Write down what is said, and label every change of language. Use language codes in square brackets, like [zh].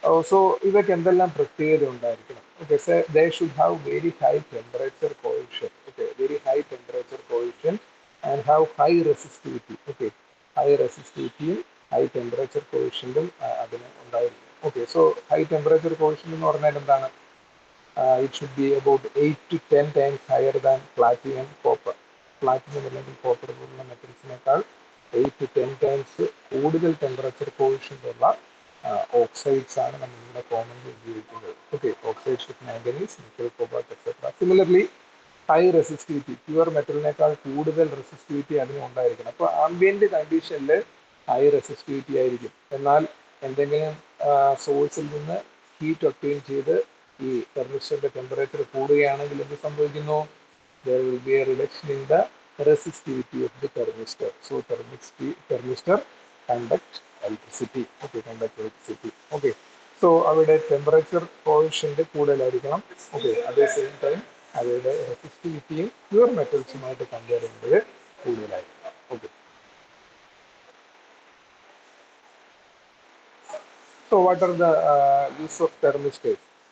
[en] so [ml] ഇവയ്ക്ക് എന്തെല്ലാം പ്രത്യേകത ഉണ്ടായിരിക്കണം? [en] Okay, they should have very high temperature coefficient. Okay, very high temperature coefficient and have high resistivity. [ml] Okay, high റെസിസ്റ്റിവിറ്റിയും high temperature കോഎഫിഷ്യന്റും അതിന് ഉണ്ടായിരിക്കും. Okay, so high temperature coefficient എന്ന് പറഞ്ഞാൽ എന്താണ്? [en] It should be about 8 to 10 times higher than platinum copper. [ml] Platinum അല്ലെങ്കിൽ copper പോലുള്ള മെറ്റൽസിനേക്കാൾ 8 to 10 times കൂടുതൽ temperature coefficient ഉള്ള oxides ആണ് നമ്മളിവിടെ കോമൺലി ഉപയോഗിക്കുന്നത്. [en] Okay, oxides of manganese, nickel, cobalt etcetera. Similarly high resistivity, [ml] pure മെറ്റലിനേക്കാൾ കൂടുതൽ റെസിസ്റ്റിവിറ്റി അതിന് ഉണ്ടായിരിക്കണം. അപ്പോൾ ആംബിയന്റ് കണ്ടീഷനിൽ ഹൈ റെസിസ്റ്റിവിറ്റി ആയിരിക്കും. എന്നാൽ എന്തെങ്കിലും സോഴ്സിൽ നിന്ന് ഹീറ്റ് ഒപ്റ്റെയിൻ ചെയ്ത് ഈ തെർമിസ്റ്ററിന്റെ ടെമ്പറേച്ചർ കൂടുകയാണെങ്കിൽ എന്ത് സംഭവിക്കുന്നു? [en] There will be a reduction in the resistivity of the thermistor. So thermistor conduct electricity. Okay, conduct electricity. Okay. [ml] So അവയുടെ ടെമ്പറേച്ചർ കോഎഫിഷ്യന്റ് കൂടുതലായിരിക്കണം. ഓക്കെ, അതേ സെയിം ടൈം അവയുടെ റെസിസ്റ്റിവിറ്റിയും പ്യുവർ മെറ്റൽസുമായിട്ട് കമ്പയർ ചെയ്യുമ്പോൾ കൂടുതലായിരിക്കണം. [en] Okay. So what are the use of thermostats?